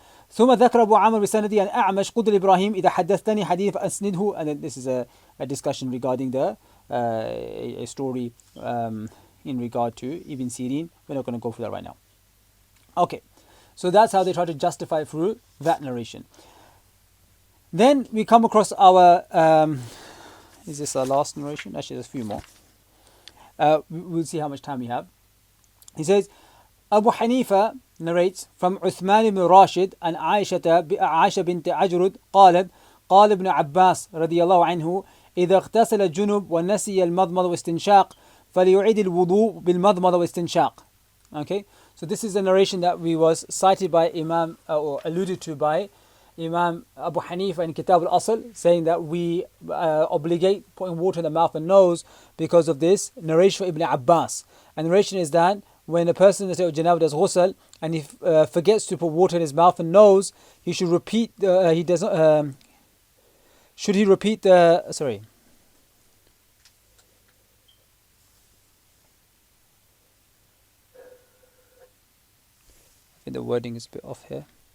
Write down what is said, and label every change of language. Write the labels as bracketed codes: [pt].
[ar] ثم ذكر أبو عامر بسندي عن أعمش قدر إبراهيم إذا حدثتني حديث فأسنده. [en] And then this is a discussion regarding the a story in regard to Ibn Sirin. We're not going to go through that right now. Okay, so that's how they try to justify through that narration. Then we come across our is this our last narration? Actually, there's a few more. We'll see how much time we have. He says, Abu Hanifa narrates from Uthman ibn Rashid and Aisha bint Ajrud [ar] قالت قال ابن عباس رضي الله عنه إذا اغتسل الجنب ونسي المضمضة والاستنشاق فليعيد الوضوء بالمضمضة والاستنشاق. [en] Okay, so this is the narration that was cited by Imam or alluded to by Imam Abu Hanifa in Kitab al-Asl, saying that we obligate putting water in the mouth and nose because of this narration from Ibn Abbas. And the narration is that when a person in the state of janabah does ghusl and he forgets to put water in his mouth and nose, he should repeat should he repeat the sorry I think the wording is a bit off here.